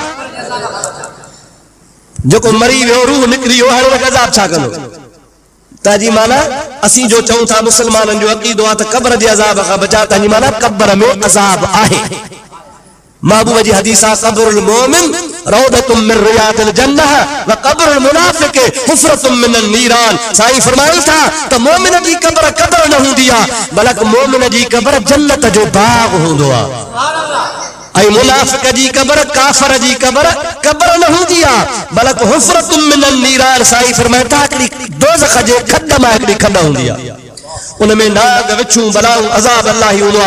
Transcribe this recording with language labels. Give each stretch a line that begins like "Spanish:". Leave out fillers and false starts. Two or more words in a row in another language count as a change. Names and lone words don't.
Sindhi: जेको मरी वियो, रूह निकिरी वियो, हाणे हुनखे अज़ाब छा कंदो? ताजी माना असीं जो चऊं था मुसलमाननि जो अक़ीदो आहे त क़ब्र जे अज़ाब खां बचा, ताजी माना क़ब्र में अज़ाब आहे।
Arabic: महबूब जी हदीस आहे قبر المؤمن روضة من رياض الجنة وقبر المنافق حفرة من النيران.
Sindhi: साईं फरमाइनि था त मोमिन जी क़ब्र क़ब्र न हूंदी आहे, बल्कि मोमिन जी क़ब्र जन्नत जो बाग हूंदो आहे। ऐं मुनाफिक जी क़ब्र, काफ़िर जी क़ब्र क़ब्र न हूंदी आहे, बल्कि
Arabic: حفرة من النيران.
Sindhi: साईं फरमाइनि था हिकिड़ी दोज़ख जे खॾ मां हिकिड़ी खॾ हूंदी आहे, उनमें नाग विछूं बलाऊं अज़ाब अल्लाह ही हूंदो आहे।